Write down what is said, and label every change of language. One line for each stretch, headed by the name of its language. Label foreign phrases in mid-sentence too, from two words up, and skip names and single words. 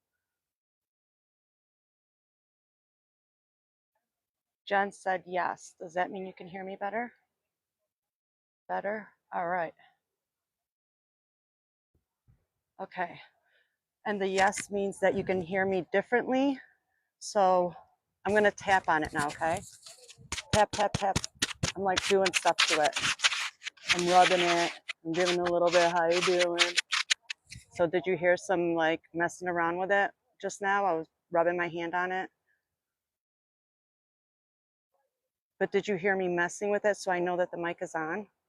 English: Jen said yes. Does that mean you can hear me better? Better? All right. Okay. And the yes means that you can hear me differently. So I'm going to tap on it now, okay? Tap, tap, tap. I'm like doing stuff to it. I'm rubbing it. I'm giving it a little bit, how you doing? So did you hear some like messing around with it just now? I was rubbing my hand on it. But did you hear me messing with it so I know that the mic is on?